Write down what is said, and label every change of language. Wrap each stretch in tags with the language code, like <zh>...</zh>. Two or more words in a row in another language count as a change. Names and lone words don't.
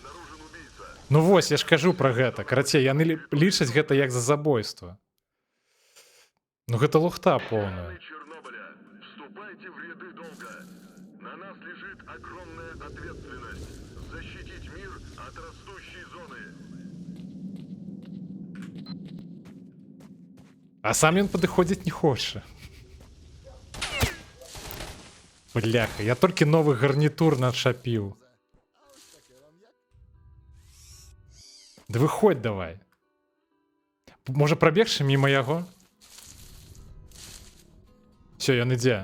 <be>Ну вось, я ж кажу пра гэта. Карацей, яны лічаць гэта як за забойства. Ну гэта лухта поўная.</be> <ru>Чернобыля, вступайте в ряды долга. На нас лежит огромная ответственность защитить мир от растущей зоны.</ru> <be>А сам ён падыходзіць не хоча. Бляха, я толькі новы гарнітур начапіў. Да выходь давай. Можа прабегчы міма яго? Всё, ён ідзе.</be>